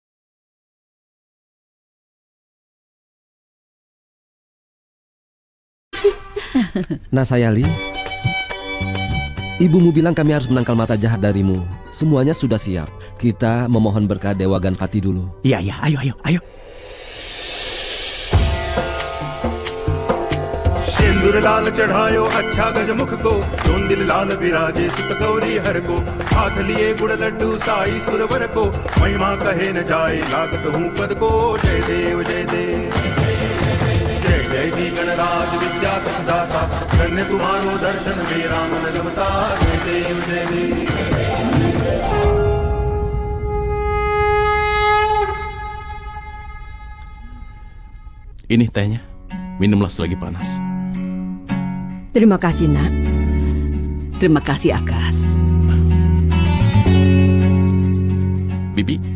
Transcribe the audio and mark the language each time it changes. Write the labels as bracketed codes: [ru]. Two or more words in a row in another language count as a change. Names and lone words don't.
[id] Nah Sayali, ibumu bilang kami harus menangkal mata jahat darimu. Semuanya sudah siap. Kita memohon berkah Dewa Ganpati dulu. Iya, ayo. [hi] सिंदूर लाल चढ़ायो अच्छा गजमुख को जोन दिल लाल विराजे सुत गौरी हर को हाथ लिए गुड़ लड्डू साई सुरवर को महिमा कहे न जाए लागत हूँ पद को जय देव जय देव जय जय जी गणराज विद्या सखदाता धन्य तुम्हारो दर्शन मेरा मन रमता जय देव जय देव. [id] Ini tehnya, minumlah selagi panas. Terima kasih, Nak. Terima kasih, Akas. Bibi?